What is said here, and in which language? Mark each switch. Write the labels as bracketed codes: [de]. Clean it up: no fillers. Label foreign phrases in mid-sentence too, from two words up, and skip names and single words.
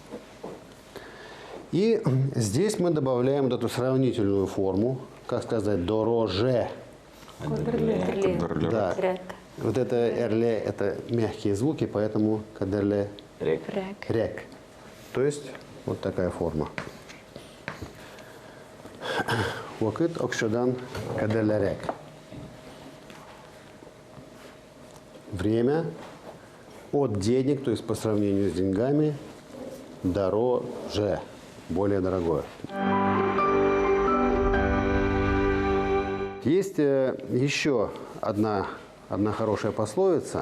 [ru] И здесь мы добавляем вот эту сравнительную форму, как сказать, дороже. Да. Вот это эрле, это мягкие звуки, поэтому кадерле [tt] Рек. [ru] рек. То есть вот такая форма. [tt] Вакыт окшадан кадерле рек. [ru] Время от денег, то есть по сравнению с деньгами, дороже, более дорогое. Есть еще одна хорошая пословица.